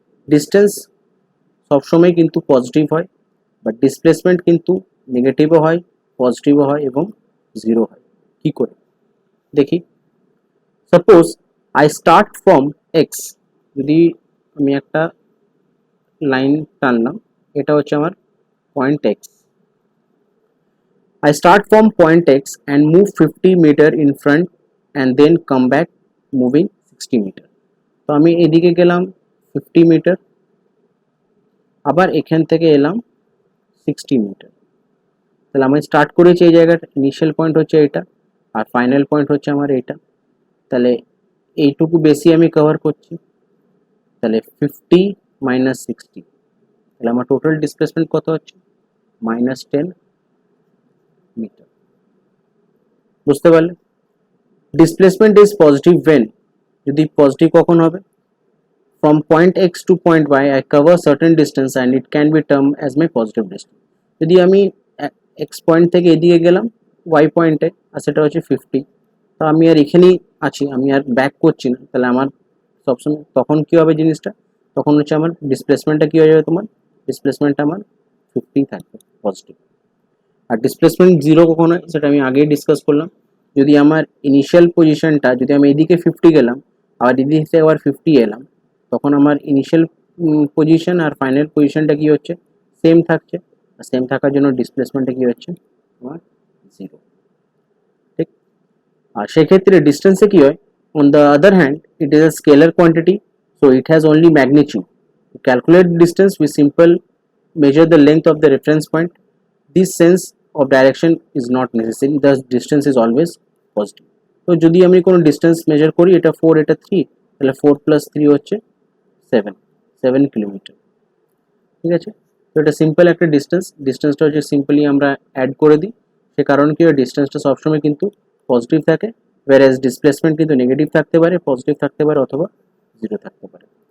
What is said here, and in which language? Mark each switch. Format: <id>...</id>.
<bn>Distance সবসময় কিন্তু positive হয়, বাট ডিসপ্লেসমেন্ট কিন্তু নেগেটিভও হয়, পজিটিভও হয় এবং জিরো হয়। কি করে দেখি। Suppose I start from x, যদি আমি একটা লাইন টানলাম, এটা হচ্ছে আমার point x.</bn> <en>I start from point X and move 50 meter in front and then come back moving 60 meter.</en> <bn>তো আমি এদিকে গেলাম 50 মিটার, আবার এখান থেকে এলাম 60 মিটার। তাহলে আমি স্টার্ট করেছি এই জায়গাটা, ইনিশিয়াল পয়েন্ট হচ্ছে এটা আর ফাইনাল পয়েন্ট হচ্ছে আমার এটা। তাহলে এইটুকু বেশি আমি কভার করছি, তাহলে 50 মাইনাস 60, তাহলে আমার টোটাল ডিসপ্লেসমেন্ট কত হচ্ছে, -10 মিটার। বুঝতে পারলে?</bn> <en>displacement is positive when,</en> <bn>যদি পজিটিভ কখন হবে,</bn> <en>from point x to point y I cover certain distance and it can be termed as my positive distance.</en> <bn>যদি আমি x পয়েন্ট থেকে এদিকে গেলাম y পয়েন্টে, আর সেটা হচ্ছে 50, তো আমি আর এখানেই আছি, আমি আর ব্যাক করছি না, তাহলে আমার সবসময় তখন কি হবে জিনিসটা, তখন হচ্ছে আমার ডিসপ্লেসমেন্টটা কি হয়ে যাবে, তোমার ডিসপ্লেসমেন্টটা আমার 50 থাকবে পজিটিভ। আর ডিসপ্লেসমেন্ট জিরো কখন হয়, সেটা আমি আগেই ডিসকাস করলাম। যদি আমার ইনিশিয়াল পজিশনটা, যদি আমি এদিকে 50 গেলাম আবার এদিক থেকে আবার 50 এলাম, তখন আমার ইনিশিয়াল পজিশন আর ফাইনাল পজিশনটা কি হচ্ছে, সেম থাকছে। আর সেম থাকার জন্য ডিসপ্লেসমেন্টটা কি হচ্ছে, আমার জিরো। ঠিক। আর সেক্ষেত্রে ডিস্টেন্সে কি হয়,</bn> <en>On the other hand it is a scalar quantity, so it has only magnitude. To calculate distance we simple measure the length of the reference point. This sense of direction is not necessary, thus distance is always positive.</en> <bn>তো যদি আমি কোনো distance measure করি, এটা 4 এটা 3, তাহলে 4 + 3 হচ্ছে 7 kilometre. ঠিক আছে, তো এটা সিম্পল একটা ডিস্টেন্সটা হচ্ছে সিম্পলি আমরা অ্যাড করে দিই, সে কারণ কি হয়, ডিস্টেন্সটা সবসময় কিন্তু পজিটিভ থাকে, whereas ডিসপ্লেসমেন্ট কিন্তু নেগেটিভ থাকতে পারে, পজিটিভ থাকতে পারে অথবা জিরো থাকতে পারে।</bn>